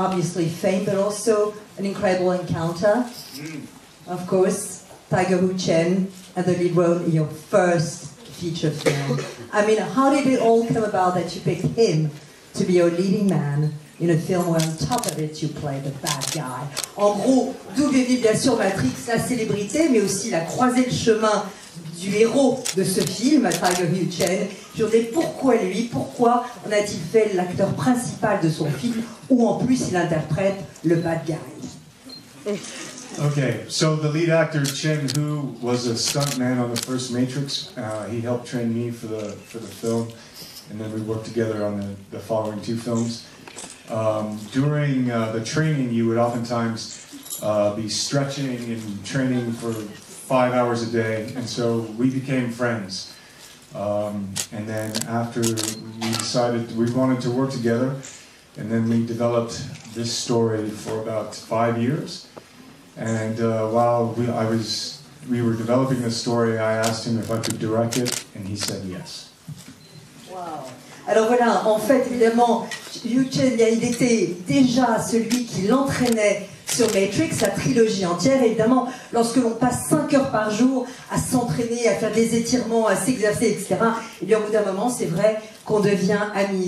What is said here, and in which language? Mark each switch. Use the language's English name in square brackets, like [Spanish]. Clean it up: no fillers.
[English] Obviously, fame, but also an incredible encounter. Of course, Tiger Wu Chen and the lead role in your first feature film. I mean, how did it all come about that you picked him to be your leading man in a film where on top of it you play the bad guy? [French] En gros, d'où vient bien sûr Matrix, la célébrité, mais aussi la croisée de chemin du héros de ce film, Tiger Wu Chen. Je me disais, pourquoi lui? Pourquoi en a-t-il fait l'acteur principal de son film, où en plus il interprète le bad guy? [English] Okay, so the lead actor Chen Hu was a stuntman on the first Matrix. He helped train me for the film, and then we worked together on the following two films. During the training, you would oftentimes be stretching and training for 5 hours a day, and so we became friends. And then after we decided we wanted to work together, and then we developed this story for about 5 years. And while we were developing the story, I asked him if I could direct it, and he said yes. Wow. [French] Alors voilà, en fait, évidemment, Wu Chen, il était déjà celui qui l'entraînait sur Matrix, la trilogie entière. Évidemment, lorsque l'on passe 5 heures par jour à s'entraîner, à faire des étirements, à s'exercer, etc., et bien au bout d'un moment, c'est vrai qu'on devient amis.